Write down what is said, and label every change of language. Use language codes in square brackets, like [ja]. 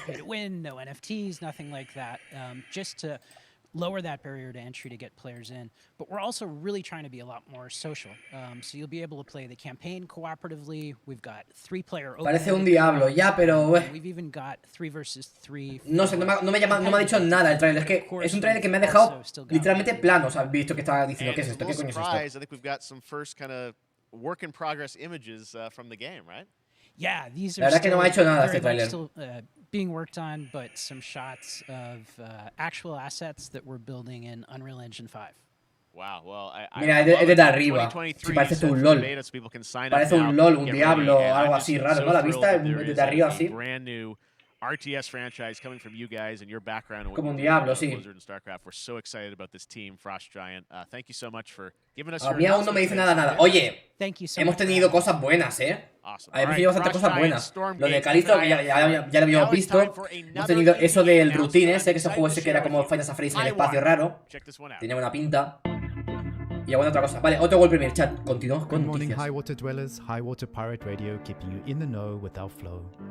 [en] Pay to win, no NFTs, nothing like that. Just to lower that barrier to entry to get players in. But we're also really trying to be a lot more social. So you'll be able to play the campaign cooperatively. We've got 3-player open. [es] Parece un Diablo, ya, pero... [en] We've even got 3 versus 3. [es] No sé, no me ha dicho nada el trailer. Es que es un trailer que me ha dejado literalmente plano. O sea, visto que estaba diciendo, ¿qué es esto? ¿Qué coño es esto? [en] I think we've got some first kind of work in progress images from the game, right? Yeah, these are [es] La verdad que no me ha hecho nada este trailer. [en] Still being worked on, but some shots of actual assets that we're building in Unreal Engine 5. Wow, well, [es] mira, es desde arriba. Si parece un LOL. Parece un LOL, un Diablo, algo así raro, ¿no? La vista desde arriba así. [en] RTS franchise coming from you guys and your background. [es] Como un Diablo, sí. [en] Blizzard and StarCraft. We're so excited about this team, Frost Giant. Thank you so much for giving us. [es] A mí aún no me dice nada. Oye, hemos tenido cosas buenas, Hemos tenido bastantes cosas buenas. Lo de Calisto, que ya lo habíamos visto. Hemos tenido eso del routine ese, que ese juego ese que era como Final Fantasy en el espacio raro. Tenía buena pinta. Y alguna otra cosa. Vale, otro gol primer chat. Continuamos con [en] Good morning, [es] noticias. [en] High Water Dwellers. High Water Pirate Radio, keeping you in the know with our flow.